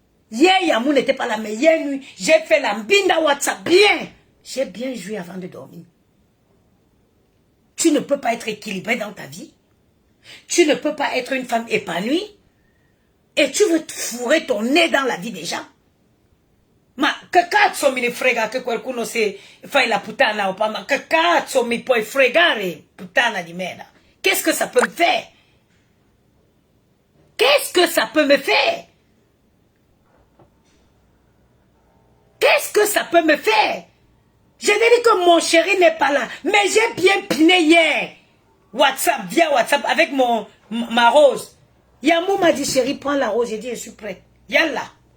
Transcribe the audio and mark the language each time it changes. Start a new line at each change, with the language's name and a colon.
French: Hier, Yamou n'était pas là, mais hier nuit, j'ai fait lambinda WhatsApp bien. J'ai bien joué avant de dormir. Tu ne peux pas être équilibré dans ta vie. Tu ne peux pas être une femme épanouie. Et tu veux te fourrer ton nez dans la vie des gens.
Italian: Ma che cazzo mi ne frega che qualcuno se fai la puttana o pas, ma che cazzo mi puoi fregare, puttana di merda?
French: Qu'est-ce que ça peut me faire? Qu'est-ce que ça peut me faire? Qu'est-ce que ça peut me faire? Je t'ai dit que mon chéri n'est pas là, mais j'ai bien piné hier. WhatsApp, via WhatsApp, avec ma rose. Yamou m'a dit, chéri, prends la rose. J'ai dit, je suis prête. Yallah.